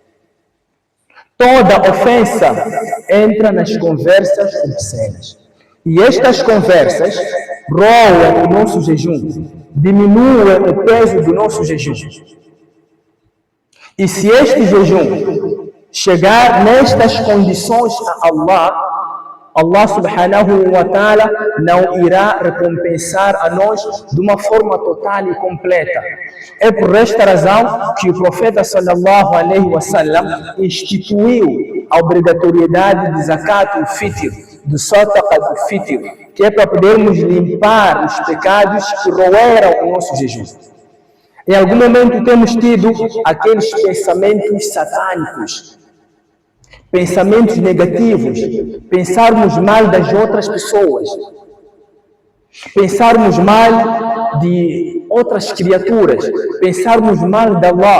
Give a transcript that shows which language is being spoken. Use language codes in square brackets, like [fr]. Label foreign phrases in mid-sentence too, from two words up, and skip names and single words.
[pt] Toda ofensa entra nas conversas obscenas. E estas conversas roem o nosso jejum, diminuem o peso do nosso jejum. E se este jejum chegar nestas condições a Allah, [ar] الله سبحانه وتعالى [pt] não irá recompensar a nós de uma forma total e completa. É por esta razão que o profeta [ar] صلى الله عليه وسلم [pt] instituiu a obrigatoriedade de [ar] زكاة الفطر, [pt] do [ar] صدقة الفطر, [pt] que é para podermos limpar os pecados que roeram o nosso jejum. Em algum momento temos tido aqueles pensamentos satânicos, pensamentos negativos, pensarmos mal das outras pessoas, pensarmos mal de outras criaturas, pensarmos mal de Allah.